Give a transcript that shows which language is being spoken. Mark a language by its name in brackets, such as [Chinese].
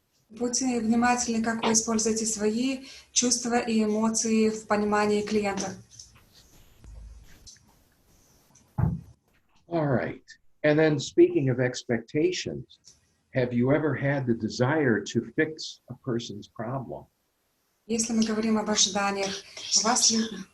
[Russian] Будьте внимательны, как вы используете свои чувства и эмоции в понимании клиента. [English] All right. And then speaking of expectations, have you ever had the desire to fix a person's problem? [Russian] Если мы говорим об ожиданиях, у вас ли...